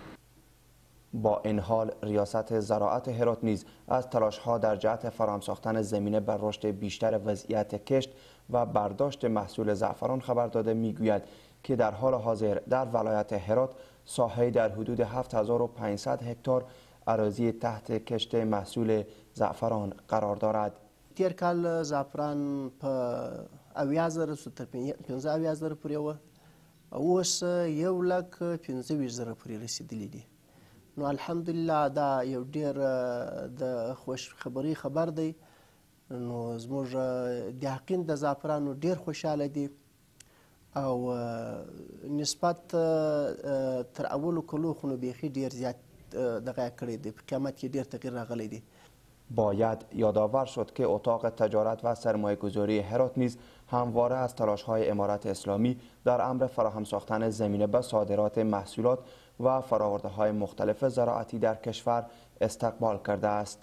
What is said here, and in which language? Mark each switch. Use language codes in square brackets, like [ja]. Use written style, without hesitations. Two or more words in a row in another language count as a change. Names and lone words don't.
[fa] با این حال ریاست زراعت هرات نیز از تلاش‌ها در جهت فراهم ساختن زمینه بر رشد بیشتر وضعیت کشت و برداشت محصول زعفران خبر داده میگوید که در حال حاضر در ولایت هرات ساحه در حدود 7500 هکتار اراضی تحت کشت محصول زعفران قرار دارد. [ps] تیر کال زعفران په 80,000 تر 15,000 پورې و، اوس 1,25,000 پورې رسیدلی دي. نو الحمدلله دا یو ډیر د خوش خبری خبر دی. نو زموږ دیاقین د زعفرانو ډیر خوشاله دي او نسبت تر اولو کلو خو نو بیخي ډیر زیات دغه کړی دی، په قیمت کې ډیر تغییر راغلی دی. [fa] باید یادآور شد که اتاق تجارت و سرمایه‌گذاری هرات نیز همواره از تلاش‌های امارت اسلامی در امر فراهم ساختن زمینه به صادرات محصولات و فرآورده‌های مختلف زراعتی در کشور استقبال کرده است.